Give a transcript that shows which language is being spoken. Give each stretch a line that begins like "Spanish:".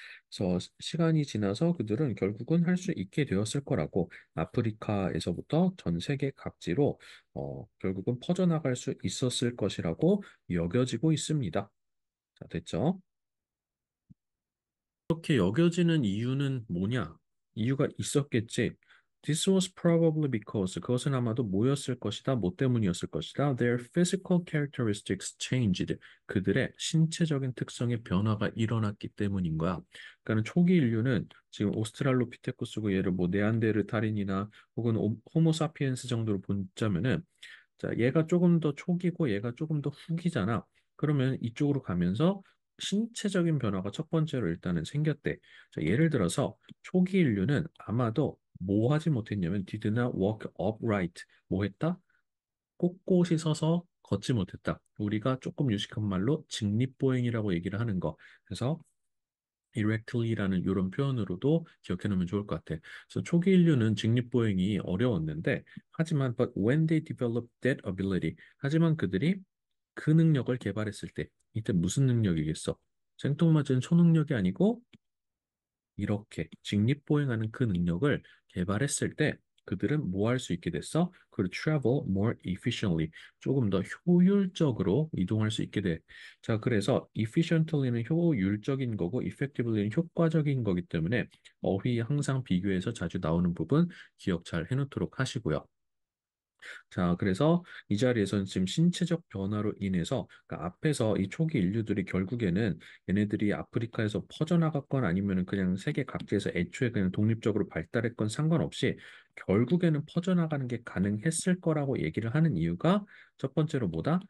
Korean: 그래서 시간이 지나서 그들은 결국은 할 수 있게 되었을 거라고 아프리카에서부터 전 세계 각지로 결국은 퍼져나갈 수 있었을 것이라고 여겨지고 있습니다. 자, 됐죠? 그렇게 여겨지는 이유는 뭐냐? 이유가 있었겠지.
English: This was probably because
Korean: 그것은 아마도 뭐였을 것이다. 뭐 때문이었을 것이다.
English: Their physical characteristics changed.
Korean: 그들의 신체적인 특성의 변화가 일어났기 때문인 거야. 그러니까 초기 인류는 지금 오스트랄로피테쿠스고 얘를 뭐 네안데르탈인이나 혹은 호모사피엔스 정도로 보자면은 자, 얘가 조금 더 초기고 얘가 조금 더 후기잖아. 그러면 이쪽으로 가면서 신체적인 변화가 첫 번째로 일단은 생겼대. 자, 예를 들어서 초기 인류는 아마도 뭐 하지 못했냐면
English: did not walk upright.
Korean: 뭐 했다? 꼿꼿이 서서 걷지 못했다. 우리가 조금 유식한 말로 직립보행이라고 얘기를 하는 거. 그래서 erectly라는 이런 표현으로도 기억해 놓으면 좋을 것 같아. 그래서 초기 인류는 직립보행이 어려웠는데 하지만
English: but when they developed that ability
Korean: 하지만 그들이 그 능력을 개발했을 때 이때 무슨 능력이겠어? 생뚱맞은 초능력이 아니고 이렇게 직립보행하는 그 능력을 개발했을 때 그들은 뭐 할 수 있게 됐어? 그걸
English: travel more efficiently.
Korean: 조금 더 효율적으로 이동할 수 있게 돼. 자, 그래서 efficiently는 효율적인 거고 effectively는 효과적인 거기 때문에 어휘 항상 비교해서 자주 나오는 부분 기억 잘 해놓도록 하시고요. 자, 그래서 이 자리에서는 지금 신체적 변화로 인해서 그러니까 앞에서 이 초기 인류들이 결국에는 얘네들이 아프리카에서 퍼져나갔건 아니면은 그냥 세계 각지에서 애초에 그냥 독립적으로 발달했건 상관없이 결국에는 퍼져나가는 게 가능했을 거라고 얘기를 하는 이유가 첫 번째로 뭐다?